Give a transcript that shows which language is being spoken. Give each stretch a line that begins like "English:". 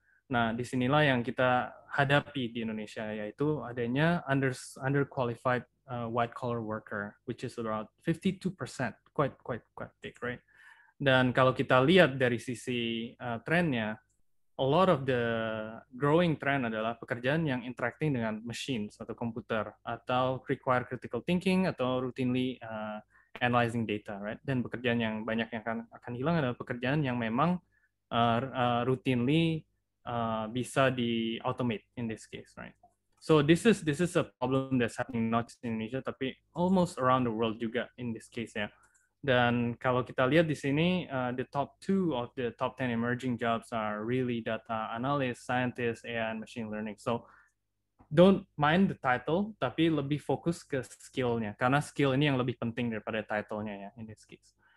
English: Nah, disinilah yang kita hadapi di Indonesia, yaitu adanya underqualified white collar worker, which is around 52%, quite big, right?
Indonesian: Dan kalau kita lihat dari sisi trennya, a lot of the growing trend adalah pekerjaan yang interacting dengan machines atau komputer, atau require critical thinking, atau routinely analyzing data, right? Dan pekerjaan yang banyak yang akan hilang adalah pekerjaan yang memang routinely bisa di automate in this case, right?
English: So this is a problem that's happening not just in Indonesia tapi almost around the world juga in this case ya. Dan kalau kita lihat di sini, the top 2 of the top 10 emerging jobs are really data analyst, scientist, AI, and machine learning.
Indonesian: So don't mind the title, tapi lebih fokus ke skill-nya, karena skill ini yang lebih penting daripada title-nya ya in this case.